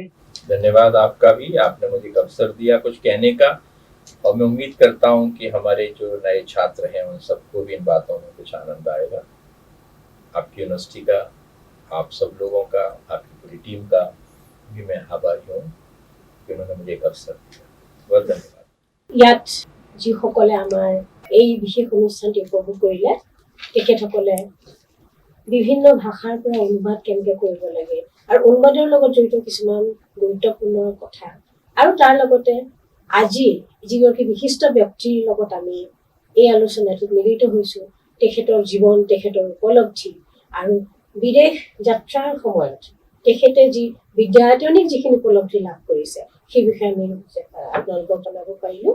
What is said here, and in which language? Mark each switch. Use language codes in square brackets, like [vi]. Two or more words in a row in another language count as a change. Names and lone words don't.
[hi] धन्यवाद आपका भी, आपने मुझे अवसर दिया कुछ कहने का, और मैं उम्मीद करता हूँ कि हमारे जो नए छात्र हैं उन सबको भी इन बातों में कुछ आनंद आएगा। आपकी यूनिवर्सिटी का, आप सब लोगों का, आपकी पूरी टीम का भी मैं आभारी हूँ कि उन्होंने मुझे एक अवसर दिया। बहुत धन्यवाद। [as] ইয়াত যিসকলে আমাৰ এই বিশেষ অনুষ্ঠানটি উপভোগ কৰিলে তেখেতসকলে বিভিন্ন ভাষাৰ পৰা অনুবাদ কেনেকৈ কৰিব লাগে আৰু অনুবাদৰ লগত জড়িত কিছুমান গুৰুত্বপূৰ্ণ কথা, আৰু তাৰ লগতে আজি যিগৰাকী বিশিষ্ট ব্যক্তিৰ লগত আমি এই আলোচনাটোত মিলিত হৈছোঁ, তেখেতৰ জীৱন, তেখেতৰ উপলব্ধি আৰু বিদেশ যাত্ৰাৰ সময়ত তেখেতে যি বিদ্যায়তনিক যিখিনি উপলব্ধি লাভ কৰিছে সেই বিষয়ে আমি আপোনালোকক জনাব পাৰিলোঁ।